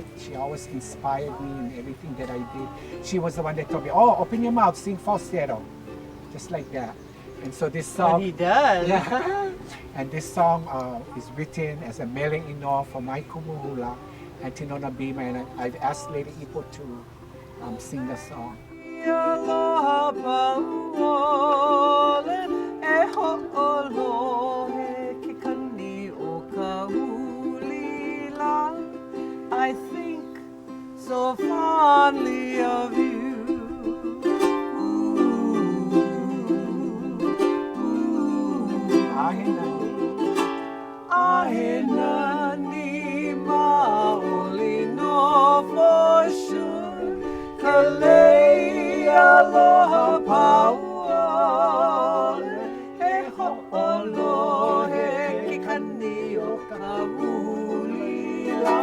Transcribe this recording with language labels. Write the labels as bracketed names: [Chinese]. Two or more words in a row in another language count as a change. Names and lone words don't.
[English] She always inspired me in everything that I did. She was the one that told me, oh, open your mouth, sing falsetto. Just like that. And so this song... But he does. Yeah. And this song is written as a [Hawaiian] mele ino [English] for my kumuhula, Auntie Nona Beamer, and I've asked Lady Ipo to sing the song. [Hawaiian] Aloha pauole e ho'olohe ke kani o kahulila. [English] I think so fondly of you. [Hawaiian] Ahenani maoli no [English] for sure. [Hawaiian] Kalei aloha pauole e ho'olohe ke kani o kahulila.